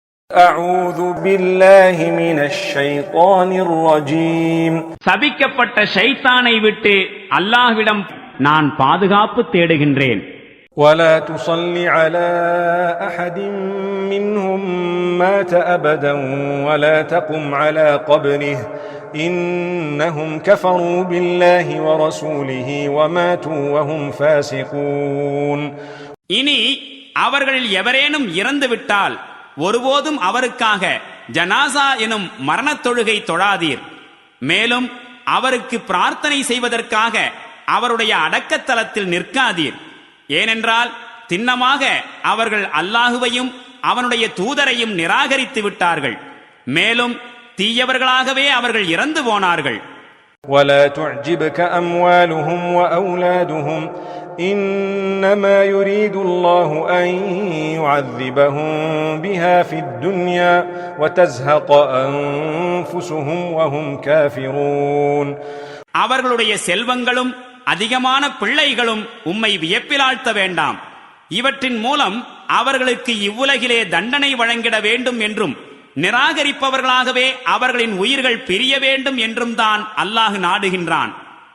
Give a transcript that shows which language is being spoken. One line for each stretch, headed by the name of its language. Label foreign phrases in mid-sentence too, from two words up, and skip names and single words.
Arabic: أعوذ بالله من الشيطان الرجيم
Tamil: சபிக்கப்பட்ட ஷைத்தானை விட்டு அல்லாஹ்விடம் நான் பாதுகாப்பு தேடுகின்றேன்.
Arabic: ولا تصل على أحد منهم مات أبدا ولا تقم على قبره إنهم كفروا بالله ورسوله وماتوا وهم فاسقون.
Tamil: இனி அவர்களில் எவரேனும் இறந்து விட்டால் ஒருபோதும் அவருக்காக ஜனாசா எனும் மரணத் தொழுகை தொழாதீர். மேலும் அவருக்கு பிரார்த்தனை செய்வதற்காக அவருடைய அடக்கத்தலத்தில் நிற்காதீர். ஏனென்றால் திண்ணமாக அவர்கள் அல்லாஹுவையும் அவனுடைய தூதரையும் நிராகரித்து விட்டார்கள். மேலும் தீயவர்களாகவே அவர்கள் இறந்து போனார்கள்.
Arabic: ولا تعجبك أموالهم وأولادهم إنما يريد الله أن يعذبهم بها في الدنيا وتزهق أنفسهم وهم كافرون.
Tamil: அவர்களுடைய செல்வங்களும் அதிகமான பிள்ளைகளும் உம்மை வியப்பிலாழ்த்த வேண்டாம். இவற்றின் மூலம் அவர்களுக்கு இவ்வுலகிலே தண்டனை வழங்கிட வேண்டும் என்றும் நிராகரிப்பவர்களாகவே அவர்களின் உயிர்கள் பிரிய வேண்டும் என்றும் தான் அல்லாஹ் நாடுகின்றான்.